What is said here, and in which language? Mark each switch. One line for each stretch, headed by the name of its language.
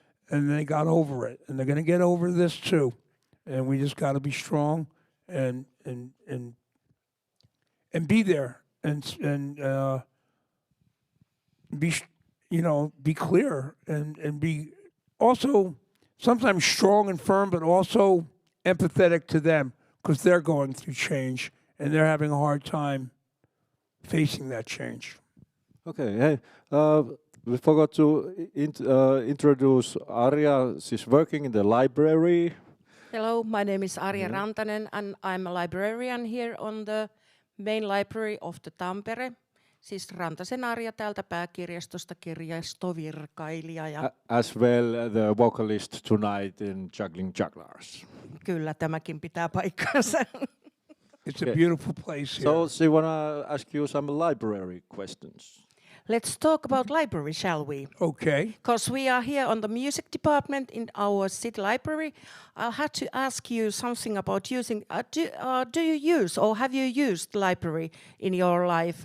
English: And they got over it. And they're going to get over this too. And we just got to be strong and be there and be clear and be also sometimes strong and firm, but also empathetic to them, because they're going through change and they're having a hard time facing that change. Okay, hey, we forgot to introduce Arja. She's working in the library. Hello, my name is Arja Rantanen, and I'm a librarian here on the main library of the Tampere.
Finnish: Siis Rantasen Arja täältä pääkirjastosta, kirjastovirkailija. Ja
English: as well the vocalist tonight in Juggling Jugulars.
Finnish: Kyllä, tämäkin pitää paikkansa.
English: It's a beautiful place here. So she wanna ask you some library questions. Let's talk about library, shall we? Okay. Because we are here on the music department in our city library. I'll have to ask you something about using. Do you use or have you used library in your life?